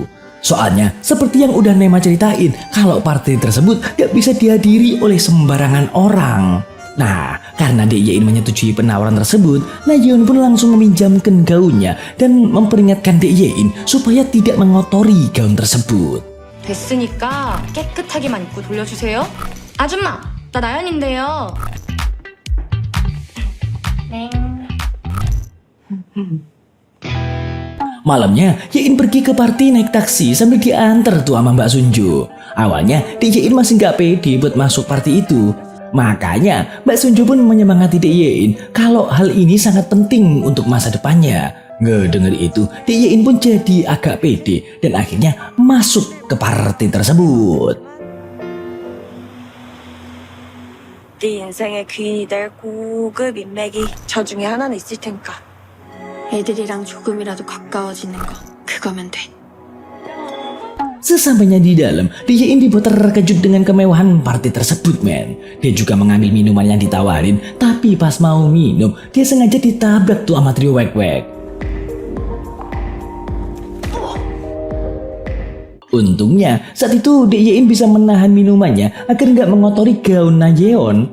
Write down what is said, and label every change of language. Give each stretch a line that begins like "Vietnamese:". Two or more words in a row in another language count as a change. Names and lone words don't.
Indonesian: Soalnya seperti yang udah Nema ceritain, kalau party tersebut gak bisa dihadiri oleh sembarangan orang. Nah, Karena Dek Yein menyetujui penawaran tersebut, Nayeon pun langsung meminjamkan gaunnya dan memperingatkan Dek Yein supaya tidak mengotori gaun tersebut.
Korean: 됐으니까 깨끗하게만 입고 돌려주세요. 아줌마, 나 나연인데요.
Indonesian: Malamnya, Yein pergi ke party naik taksi sambil diantar tuh sama Mbak Sunju. Awalnya, Dek Yein masih nggak pede buat masuk party itu. Makanya, Mbak Sunju pun menyemangati Dek Yein kalau hal ini sangat penting untuk masa depannya. Ngedenger itu, Dek Yein pun jadi agak pede dan akhirnya masuk ke party tersebut.
Korean: 네 인생의 귀인이 될 고급 인맥이 저 중에 하나는 있을 테니까. 애들이랑 조금이라도 가까워지는 거, 그거면 돼.
Indonesian: Sesampainya di dalam, Dek Yein dibuat terkejut dengan kemewahan party tersebut, men. Dia juga mengambil minuman yang ditawarin, tapi pas mau minum, dia sengaja ditabrak tuh sama trio wek-wek. Untungnya, saat itu Dek Yein bisa menahan minumannya agar nggak mengotori gaun Nayeon.